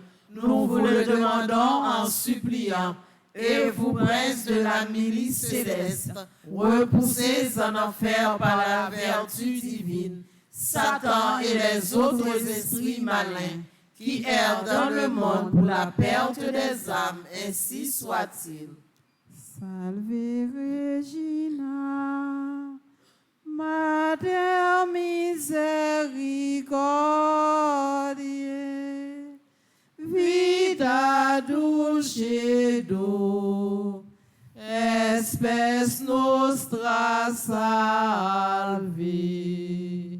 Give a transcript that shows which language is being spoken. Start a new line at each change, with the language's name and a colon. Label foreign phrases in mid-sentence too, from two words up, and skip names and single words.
French: Nous vous le demandons en suppliant. Et vous, princes de la milice céleste, repoussez en enfer par la vertu divine Satan et les autres esprits malins qui errent dans le monde pour la perte des âmes, ainsi soit-il.
Latin: Salve Regina, Mater misericordiae, vita dulcedo, espes nostra salve.